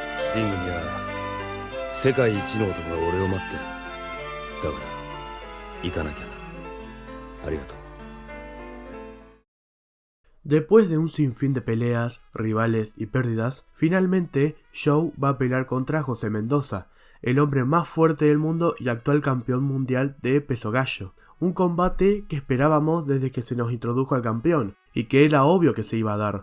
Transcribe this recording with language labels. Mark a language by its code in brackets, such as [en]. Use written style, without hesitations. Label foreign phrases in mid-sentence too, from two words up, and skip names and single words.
[ja] リングには世界一の男が俺を待ってる。だから行かなきゃな。ありがとう。 [es] Después de un sinfín de peleas, rivales y pérdidas, finalmente Joe va a pelear contra José Mendoza, el hombre más fuerte del mundo y actual campeón mundial de peso gallo. Un combate que esperábamos desde que se nos introdujo al campeón, y que era obvio que se iba a dar.